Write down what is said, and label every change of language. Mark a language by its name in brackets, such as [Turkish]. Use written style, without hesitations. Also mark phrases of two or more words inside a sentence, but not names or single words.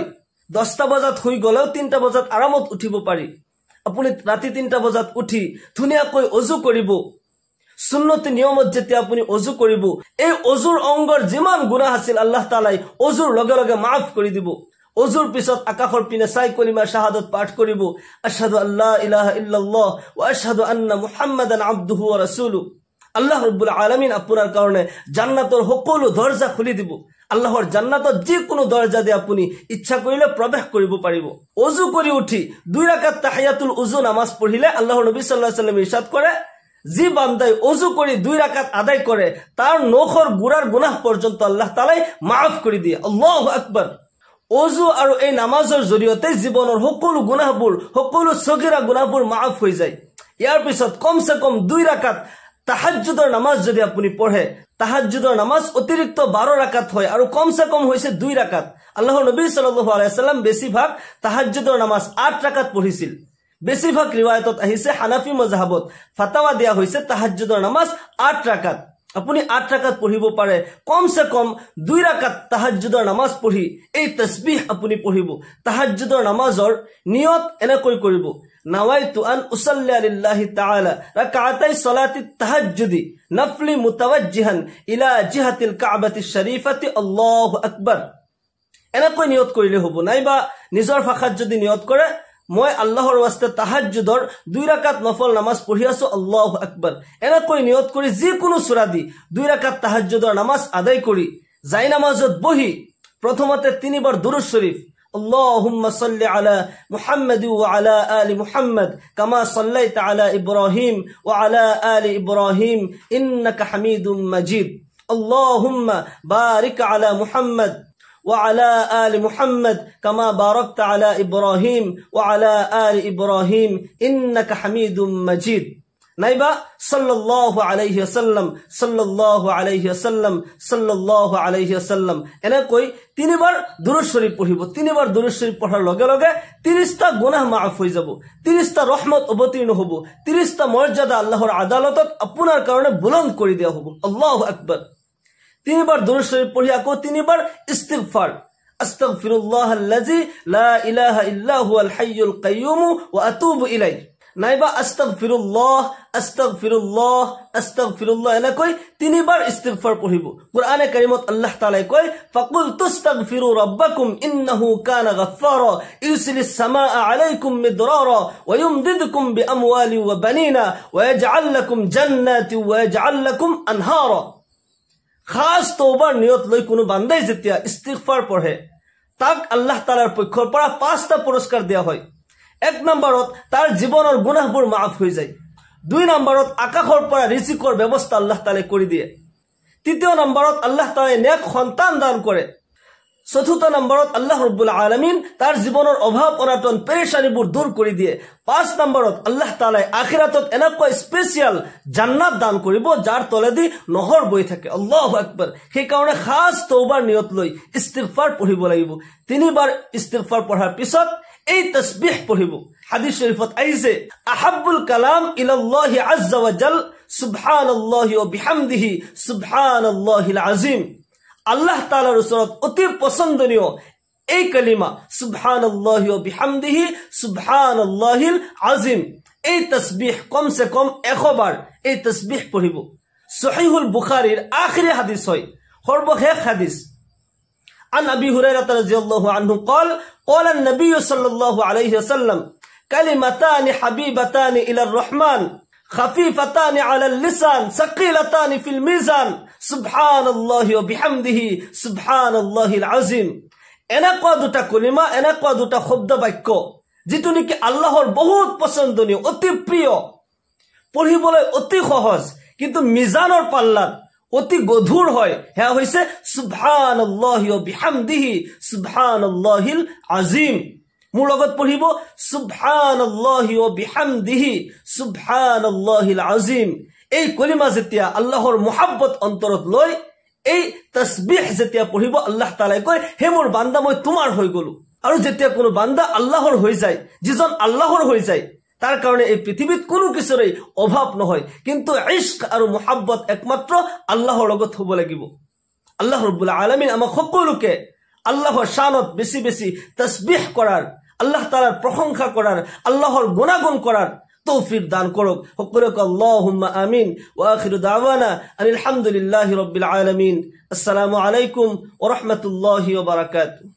[Assamese] 10টা বজাত শুই গ'লেও 3টা বজাত আৰামত উঠিব পাৰি। আপুনি ৰাতি 3টা বজাত উঠি ধুনীয়াকৈ অজু কৰিব। সুন্নতি নিয়মত যেতিয়া আপুনি অজু কৰিব, এই অজুৰ অংগৰ যিমান গুনাহ আছিল আল্লাহ তাআলাই অজুৰ লগে লগে মাফ কৰি দিব। অজুৰ পিছত আকাশৰ পিনে চাই কলিমা শাহাদাত পাঠ কৰিব, [Arabic] أشهد ألا إله إلا الله و أشهد أن محمدا عبده و رسوله. [Assamese] আল্লাহ ৰাব্বুল আলামিন আপোনাৰ কাৰণে জান্নাতৰ সকলো দৰজা খুলি দিব। আল্লাহৰ জান্নাতত যিকোনো দৰজা দিয়ে আপুনি ইচ্ছা কৰিলে প্ৰৱেশ কৰিব পাৰিব। অজু কৰি উঠি 2 ৰাকাত তাহিয়াতুল উজু নামাজ পঢ়িলে আল্লাহৰ নবী [Arabic] صلى الله عليه وسلم [Assamese] ইৰশাদ কৰে, যি বান্দাই অজু কৰি 2 ৰাকাত আদায় কৰে তাৰ নখৰ গুড়াৰ গুনাহ পৰ্যন্ত আল্লাহ তাআলাই মাফ কৰি দিয়ে। [Arabic] الله أكبر. [Assamese] অজু আৰু এই নামাজৰ জৰিয়তে জীৱনৰ সকলো গুনাহবোৰ, সকলো সগীৰা গুনাহবোৰ মাফ হৈ যায়। ইয়াৰ পিছত কমসে কম 2 ৰাকাত তাহাজ্জুদৰ নামাজ যদি আপুনি পঢ়ে, তাহাজ্জুদৰ নামাজ অতিৰিক্ত 12 ৰাকাত হয় আৰু কমসে কম হৈছে 2 ৰাকাত। আল্লাহৰ নবী [Arabic] صلى الله عليه وسلم [Assamese] বেছিভাগ তাহাজ্জুদৰ নামাজ 8 ৰাকাত পঢ়িছিল। বেছিভাগ ৰিৱায়াতত আহিছে, হানাফি মজহাবত ফাতাৱা দিয়া হৈছে তাহাজ্জুদৰ নামাজ 8 ৰাকাত। আপুনি 8 ৰাকাত পঢ়িব পাৰে। কমসে কম 2 ৰাকাত তাহাজ্জুদৰ নামাজ পঢ়ি এই তাসবিহ আপুনি পঢ়িব। তাহাজ্জুদৰ নামাজৰ নিয়ত এনেকৈ কৰিব, [Arabic] نويت أن أصلي لله تعالى ركعتي صلاة التهجد نفلا متوجها إلى جهة الكعبة الشريفة الله أكبر. [Assamese] এনেকৈ নিয়ত কৰিলে হ'ব। নাইবা নিজৰ ভাষাত যদি নিয়ত কৰে, মই আল্লাহৰ ওয়াস্তে তাহাজ্জুদৰ 2 ৰাকাত নফল নামাজ পঢ়ি আছো, [Arabic] الله أكبر. [Assamese] এনেকৈ নিয়ত কৰি যিকোনো সূৰা দি 2 ৰাকাত তাহাজ্জুদৰ নামাজ আদায় কৰি যাই নামাজত বহি প্ৰথমতে 3 বাৰ দুরূদ শরীফ, [Arabic] اللهم صل على محمد و على آل محمد كما صليت على إبراهيم و على آل إبراهيم إنك حميد مجيد اللهم بارك على محمد وعلى آل محمد كما باركت على إبراهيم وعلى آل إبراهيم إنك حميد مجيد। নাইবা صلى الله عليه وسلم صلى الله عليه وسلم صلى الله عليه وسلم. [Assamese] এনেকৈ 3 বাৰ দুরূদ শরীফ পঢ়িব। 3 বাৰ দুরূদ শরীফ পঢ়াৰ লগে লগে 30টা গুনাহ মাফ হৈ যাব, 30টা ৰহমত অৱতীৰ্ণ হ'ব, 30টা মৰ্যাদা আল্লাহৰ আদালতত আপোনাৰ কাৰণে বুলন্দ কৰি দিয়া হ'ব। [Arabic] الله أكبر. [Assamese] 3 বাৰ দুরূদ শরীফ পঢ়ি আকৌ 3 বাৰ ইস্তিগফাৰ, [Arabic] أستغفر الله الذي لا إله إلا هو الحي القيوم و أتوب إليه. নাইবা أستغفر الله أستغفر الله أستغفر الله. [Assamese] এনেকৈ 3 বাৰ ইস্তিগফাৰ পঢ়িব। কোরআনে কারিমত আল্লাহ তাআলাই কয়, [Arabic] فقلت استغفروا ربكم إنه كان غفارا يرسل السماء عليكم مدرارا و يمددكم بأموال و بنين و يجعل لكم جنات و يجعل لكم أنهارا. [Assamese] খাস তওবার নিয়ত লৈ কোনো বান্দাই যেতিয়া ইস্তিগফাৰ পঢ়ে, তাক আল্লাহ তাআলাৰ পক্ষৰ পৰা 5টা পুৰস্কাৰ দিয়া হয়। 1 নম্বৰত তাৰ জীৱনৰ গুনাহবোৰ মাফ হৈ যায়। 2 নম্বৰত আকাশৰ পৰা ৰিজিকৰ ব্যৱস্থা আল্লাহ তাআলাই কৰি দিয়ে। 3 নম্বৰত আল্লাহ তাআলাই নেক সন্তান দান কৰে। 4 নম্বৰত আল্লাহ ৰাব্বুল আলামিন তাৰ জীৱনৰ অভাৱ অনাটন পেৰেশানিবোৰ দূৰ কৰি দিয়ে। 5 নম্বৰত আল্লাহ তাআলাই আখিৰাতত এনেকৈ স্পেশাল জান্নাত দান কৰিব যাৰ তলেদি নহৰ বৈ থাকে। [Arabic] الله أكبر. [Assamese] সেই কাৰণে খাস তওবার নিয়ত লৈ ইস্তিগফাৰ পঢ়িব লাগিব। 3 বাৰ ইস্তিগফাৰ পঢ়াৰ পিছত এই তাসবিহ পঢ়িব। হাদিস শরীফত আইছে, [Arabic] أحب الكلام إلى الله عز و جل سبحان الله و بحمده سبحان الله العظيم. [Assamese] আল্লাহ তাআলাৰ ওচৰত অতি পছন্দনীয় এই কালিমা [Arabic] سبحان الله و بحمده سبحان الله العظيم. [Assamese] এই তাসবিহ কমসে কম 100 বাৰ এই তাসবিহ পঢ়িব। সহিহুল বুখারীৰ আখিৰি হাদিস হয়, সৰ্বশেষ হাদিস। [Arabic] عن أبي هريرة رضي الله عنه قال قال النبي صلى الله عليه وسلم كلمتان حبيبتان إلى الرحمن خفيفتان على اللسان ثقيلتان في الميزان سبحان الله وبحمده سبحان الله العظيم। [Assamese] এনেকুৱা দুটা কলিমা, এনেকুৱা দুটা শব্দ বাক্য যিটো নেকি আল্লাহৰ বহুত পছন্দনীয়, অতি প্ৰিয়, পঢ়িবলৈ অতি সহজ। কিন্তু মিজানৰ পাল্লাত অতি গধুৰ হয় হেয়া হৈছে [Arabic] سبحان الله و بحمده سبحان الله العظيم. [Assamese] মোৰ লগত পঢ়িব [Arabic] سبحان الله و بحمده سبحان الله العظيم. [Assamese] এই কলিমা যেতিয়া আল্লাহৰ মুহাব্বত অন্তৰত লৈ এই তাসবিহ যেতিয়া পঢ়িব আল্লাহ তাআলাই কয় হে মোৰ বান্দা মই তোমাৰ হৈ গলো। আৰু যেতিয়া কোনো বান্দা আল্লাহৰ হৈ যায়, যিজন আল্লাহৰ হৈ যায়, তাৰ কাৰণে এই পৃথিৱীত কোনো কিছুৰে অভাৱ নহয়। কিন্তু ইশক আৰু মুহাব্বত একমাত্ৰ আল্লাহৰ লগত হ'ব লাগিব। আল্লাহ ৰাব্বুল আলামিন আমাক সকলোকে আল্লাহৰ শানত বেছি বেছি তাসবিহ কৰাৰ, আল্লাহ তাআলাৰ প্ৰশংসা কৰাৰ, আল্লাহৰ গুণাগুণ কৰাৰ তৌফিক দান কৰক। [Arabic] সকলোকে اللهم آمين. و آخر دعوانا الحمد لله رب العالمين. السلام عليكم و رحمة الله و بركاته.